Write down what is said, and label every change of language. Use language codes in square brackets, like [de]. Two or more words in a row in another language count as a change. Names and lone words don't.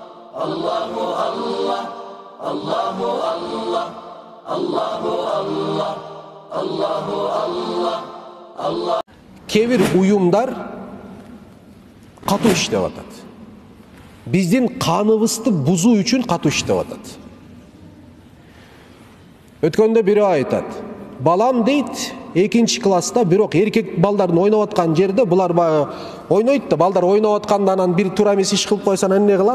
[ar] الله الله، الله الله، الله الله، الله الله، الله. [ky] Kebir uyumдар катуу иштеп атат. Биздин каныбызды бузуу үчүн катуу иштеп атат. Өткөндө бири айтат. Балам дейт, 2-класста, бирок эркек балдардын ойноп аткан жерде булар баягы ойнойт да, балдар ойноп атканда анан бир туура эмес иш кылып койсо анан эмне кылат?